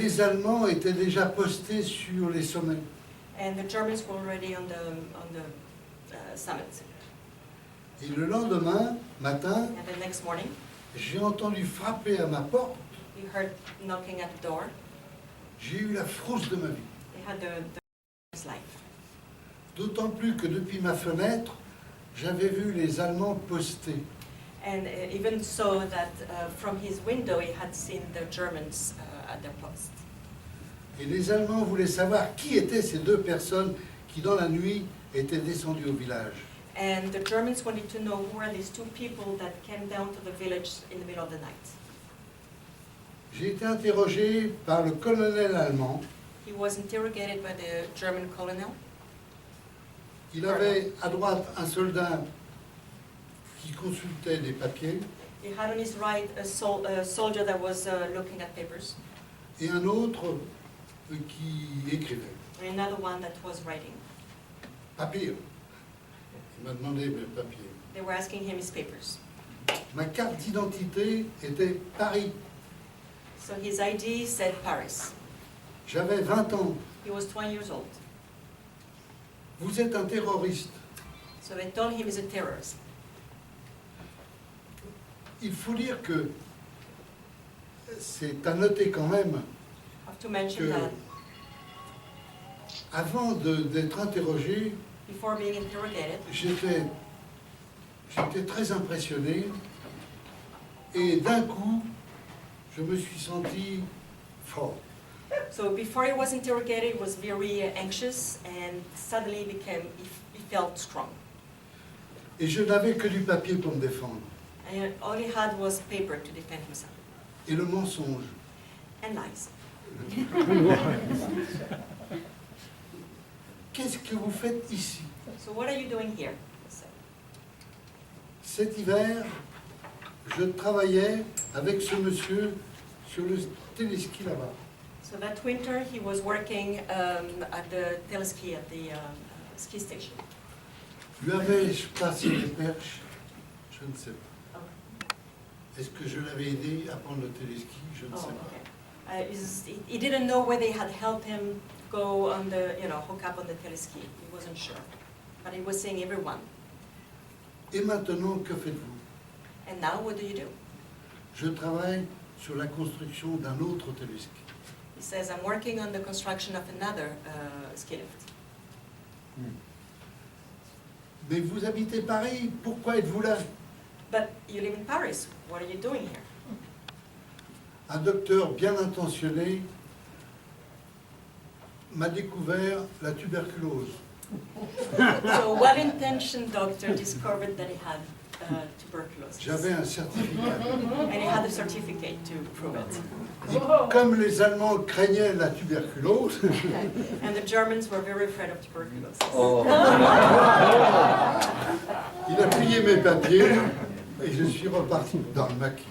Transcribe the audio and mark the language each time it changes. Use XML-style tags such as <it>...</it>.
<fr>les Allemands étaient déjà postés sur les sommets.</fr> <en>and the Germans were already on the summit.</en> <fr>Et le lendemain matin,</fr> <en>And the next morning,</en> <fr>j'ai entendu frapper à ma porte.</fr> <en>he heard knocking at the door.</en> <fr>J'ai eu la frousse de ma vie.</fr> <en>He had his life.</en> <fr>D'autant plus que depuis ma fenêtre, j'avais vu les Allemands postés.</fr> <en>And even so that from his window he had seen the Germans at their post.</en> <fr>Et les Allemands voulaient savoir qui étaient ces deux personnes qui, dans la nuit, étaient descendues au village.</fr> <en>And the Germans wanted to know who are these two people that came down to the village in the middle of the night.</en> <fr>J'ai été interrogé par le colonel allemand.</fr> <en>He was interrogated by the German colonel.</en> <fr>Il avait à droite un soldat qui consultait des papiers.</fr> <en>He had on his right a soldier that was looking at papers,</en> <fr>et un autre qui écrivait.</fr> <en>and another one that was writing.</en> <fr>Papier. Il m'a demandé mes papiers.</fr> <en>They were asking him his papers.</en> <fr>Ma carte d'identité était Paris.</fr> <en>So his ID said Paris.</en> <fr>J'avais 20 ans.</fr> <en>He was 20 years old.</en> <fr>Vous êtes un terroriste.</fr> <en>So they told him he's a terrorist.</en> <fr>Il faut dire que c'est à noter quand même</fr> <en>I have to mention</en> <fr>que</fr> <en>that</en> <fr>avant d'être interrogé,</fr> <en>before being interrogated,</en> <fr>j'étais très impressionné et d'un coup, je me suis senti fort.</fr> <en>so before he was interrogated, he was very anxious, and suddenly he felt strong.</en> <fr>Et je n'avais que du papier pour me défendre.</fr> <en>And all he had was paper to defend himself,</en> <fr>Et le mensonge.</fr> <en>and lies.</en> <fr>Qu'est-ce que vous faites ici?</fr> <en>So what are you doing here? He said.</en> <fr>Cet hiver, je travaillais avec ce monsieur sur le téléski là-bas.</fr> <en>So that winter, he was working at the teleski, at the ski station.</en> <fr>Lui avais-je passé les perches? Je ne sais pas. Est-ce que je l'avais aidé à prendre le téléski? Je ne sais pas.</fr> <en>Okay. He didn't know whether they had helped him go on the, hook up on the teleski. He wasn't sure. But he was saying everyone.</en> <fr>Et maintenant, que faites-vous?</fr> <en>And now what do you do?</en> <fr>Je travaille sur la construction d'un autre téléski.</fr> <en>He says, I'm working on the construction of another ski lift.</en> <fr>Mais vous habitez Paris, pourquoi êtes-vous là?</fr> <en>But you live in Paris. What are you doing here?</en> <fr>Un docteur bien intentionné m'a découvert la tuberculose.</fr> <en>So a well-intentioned doctor discovered that he had tuberculosis.</en> <fr>J'avais un certificat.</fr> <en>And he had a certificate to prove it.</en> <fr>Et comme les Allemands craignaient la tuberculose,</fr> <en>And the Germans were very afraid of tuberculosis.</en> <fr>il a plié mes papiers et je suis reparti dans le maquis.</fr>